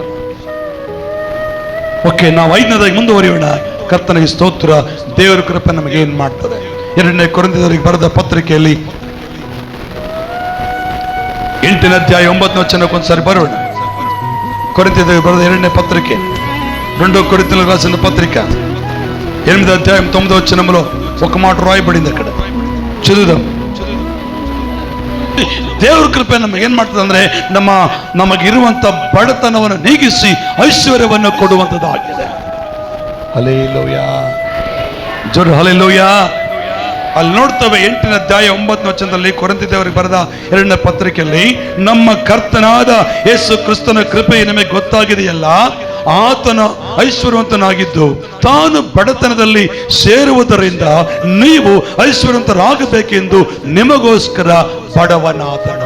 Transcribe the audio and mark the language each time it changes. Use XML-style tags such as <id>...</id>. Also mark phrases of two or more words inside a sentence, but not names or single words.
<kn>ಓಕೆ, ನಾವು 5ನೇದಾಗಿ ಮುಂದುವರಿಯೋಣ. ಕರ್ತನಿಗೆ ಸ್ತೋತ್ರ. ದೇವರ ಕೃಪೆ ನಮಗೆ ಏನ್ ಮಾಡ್ತದೆ? 2ನೇ ಕೊರಿಂಥದವರಿಗೆ ಬರೆದ ಪತ್ರಿಕೆಯಲ್ಲಿ 8ನೇ ಅಧ್ಯಾಯ 9ನೇ ವಚನಕ್ಕೊಂದ್ಸರಿ ಬರೋಣ. ಕೊರಿಂಥದವರಿಗೆ ಬರೆದ 2ನೇ ಪತ್ರಿಕೆ,</kn> <te>2 కొరింథీయులకు రాసిన పత్రిక 8వ అధ్యాయం 9వ వచనంలో ఒక మాట రాయబడింది. అక్కడ చదువుదాం.</te> <kn>ದೇವರ ಕೃಪೆ ನಮಗೆ ಏನ್ ಮಾಡ್ತದೆ ಅಂದ್ರೆ ನಮಗಿರುವಂತ ಬಡತನವನ್ನು ನೀಗಿಸಿ ಐಶ್ವರ್ಯವನ್ನು ಕೊಡುವಂತದ್ದಾಗಿದೆ. ಹಲ್ಲೆಲೂಯಾ, ಜೋರು ಹಲ್ಲೆಲೂಯಾ. ಅಲ್ಲಿ ನೋಡ್ತೇವೆ 8ನೇ ಅಧ್ಯಾಯ 9ನೇ ವಚನದಲ್ಲಿ ಕೊರಿಂಥದವರಿಗೆ ಬರೆದ 2ನೇ ಪತ್ರಿಕೆಯಲ್ಲಿ, ನಮ್ಮ ಕರ್ತನಾದ ಯೇಸು ಕ್ರಿಸ್ತನ ಕೃಪೆ ನಿಮಗೆ ಗೊತ್ತಾಗಿದೆಯಲ್ಲ, ಆತನ ಐಶ್ವರ್ಯವಂತನಾಗಿದ್ದು ತಾನು ಬಡತನದಲ್ಲಿ ಸೇರುವುದರಿಂದ ನೀವು ಐಶ್ವರ್ಯವಂತರಾಗಬೇಕೆಂದು ನಿಮಗೋಸ್ಕರ ಬಡವನಾದನು.</kn>